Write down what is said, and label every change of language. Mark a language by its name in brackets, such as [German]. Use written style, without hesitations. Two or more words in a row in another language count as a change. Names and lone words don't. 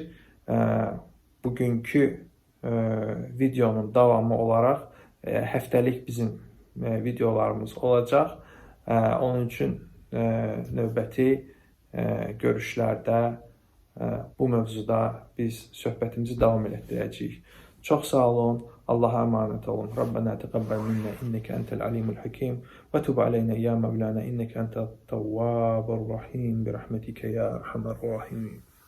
[Azerbaijani] Bugünkü videonun davamı olaraq həftəlik bizim videolarımız olacaq. Onun üçün növbəti görüşlərdə bu mövzuda biz söhbətimizi davam etdirəcəyik. Çox sağ olun. [Turkish] Allah'a emanet olun. [Arabic] ربنا تقبل منا إنك أنت العليم الحكيم وتب علينا يا مولانا إنك أنت التواب الرحيم برحمتك يا أرحم الراحمين.